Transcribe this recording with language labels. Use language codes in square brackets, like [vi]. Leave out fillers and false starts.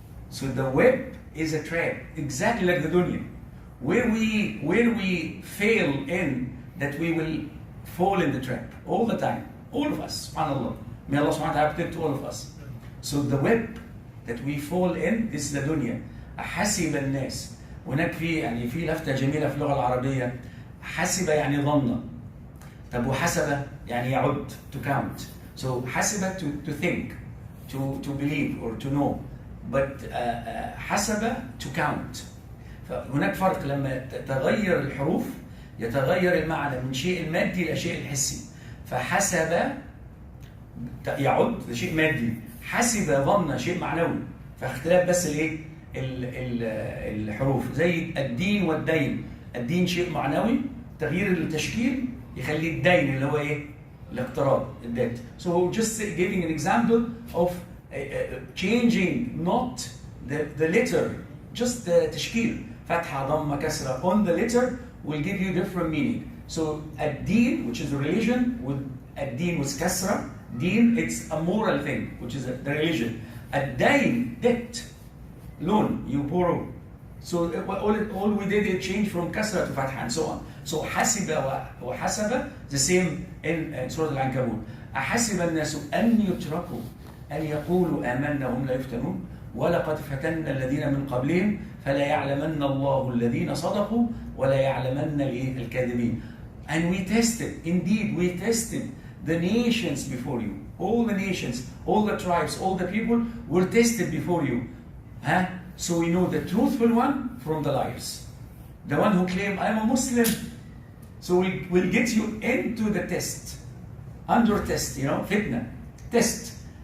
[en] So the web is a trap, exactly like the dunya. Where we fail in, that we will fall in the trap all the time. All of us, subhanAllah. May Allah subhanahu wa ta'ala protect all of us. So the web that we fall in, this is the dunya. [ar] أحسب الناس. هناك في لفتة جميلة في اللغة العربية. حسب يعني ظن. طب وحسب يعني يعد, [en] to count. So حسب to think, to believe or to know. But حسب to count. [ar] فهناك فرق لما تتغير الحروف يتغير المعنى من شيء المادي إلى شيء الحسي. فحسب يعد ده شيء مادي، حسب ظن شيء معنوي. فاختلاف بس الايه الحروف. زي الدين والدين. الدين شيء معنوي، تغيير التشكيل يخليه الدين اللي هو ايه الاقتراض الدات. [en] So just giving an example of changing not the letter, just the تشكيل. [ar] فتحة ضمة كسرة [en] on the letter will give you different meaning. So الدين, which is religion, with الدين with كسرة. Deen, it's a moral thing, which is the religion. الدين, debt, loan, you borrow. So all we did is change from kasra to fatha and so on. So حسب وحسب, the same in Sura Al Ankaboot. [ar] أحسب الناس أن يتركوا أن يقولوا آمنا وهم لا يفتنون ولقد فتنا الذين من قبلهم فلا يعلمن الله الذين صدقوا ولا يعلمن الكاذبين. [en] And we tested, indeed we tested the nations before you. All the nations, all the tribes, all the people were tested before you. So we know the truthful one from the liars. The one who claimed, I'm a Muslim. So we'll get you into the test. Under test, fitna. Test.